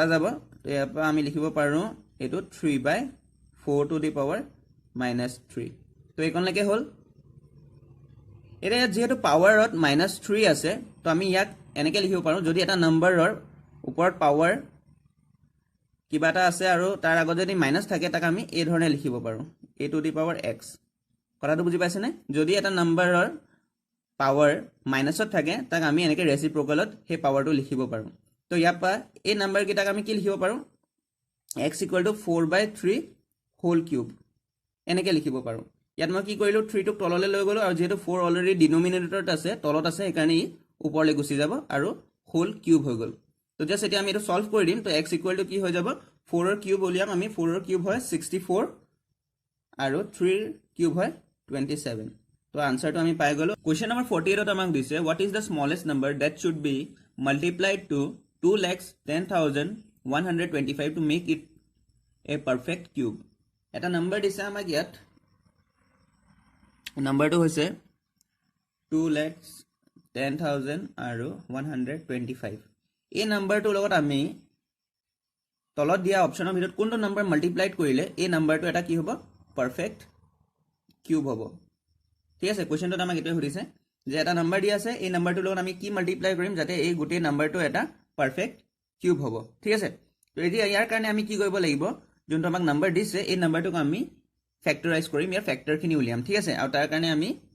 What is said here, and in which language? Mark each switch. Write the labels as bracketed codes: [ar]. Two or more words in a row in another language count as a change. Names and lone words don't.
[as] যাব তো ইয়াৰ পৰা আমি লিখিব পাৰো এটো 3/4 [en] to the power [as] -3 তো এইকনলৈকে হল এতিয়া যেহেতু পাৱাৰত -3 আছে তো আমি ইয়াক এনেকৈ লিখিব পাৰো যদি এটা নম্বৰৰ ওপৰত পাৱাৰ কিবা এটা আছে আৰু তাৰ আগত যদি মাইনাস থাকে তাক আমি এই ধৰণে লিখিব পাৰো [en] a to the power x [as] কথাটো বুজি পাইছে নে যদি এটা নম্বৰৰ পাৱাৰ মাইনাসত থাকে তাক আমি এনেকৈ ৰেচিপ্ৰকেলত সেই পাৱাৰটো লিখিব পাৰো তো ইয়াৰ পৰা এই নম্বৰ কিটাক আমি কি লিখিব পাৰো x = 4/3 [en] whole cube [as] এনেকৈ লিখিব পাৰো ইয়াত মই কি কৰিলো 3 টোক তললৈ লৈ গলো আৰু যেহেতু 4 অলৰেডি ডিনোমিনেটৰত আছে তলত আছে সেইকাৰণে ওপৰলৈ গুচি যাব আৰু হোল কিউব হৈ গল তো জাস্ট এতিয়া আমি এটো সলভ কৰি দিম তো x = কি হৈ যাব 4 ৰ কিউব উলিয়াম আমি 4 ৰ কিউব হয় 64 আৰু 3 ৰ কিউব হয় 27 তো আনসাৰটো আমি পাই গলো কোৱেশ্চন নম্বৰ 48 ত আমাক দিছে [en] what is the smallest number that should be multiplied to [as] 2,10,125 [en] to make it a perfect cube [as] এটা নম্বৰ দিছে আমাক ইয়াত নম্বৰটো হৈছে 2,10,000 আৰু 125 এই নম্বৰটোৰ লগত আমি তলত দিয়া অপচনৰ ভিতৰত কোনটো নম্বৰ মাল্টিপ্লাইড কৰিলে এই নম্বৰটো এটা কি হ'ব [en] perfect cube [as] হ'ব ঠিক আছে কোৱেশ্চনটোত আমাক এটো সুধিছে যে এটা নম্বৰ দিয়া আছে এই নম্বৰটোৰ লগত আমি কি মাল্টিপ্লাই কৰিম যাতে এই গোটেই নম্বৰটো এটা [en] perfect cube [as] হ'ব ঠিক আছে তো এতিয়া ইয়াৰ কাৰণে আমি কি কৰিব লাগিব যোনটো আমাক নম্বৰ দিছে এই নম্বৰটোক আমি ফ্যাক্টৰাইজ কৰিম ইয়াৰ ফ্যাক্টৰখিনি উলিয়াম ঠিক আছে আৰু তাৰ কাৰণে আমি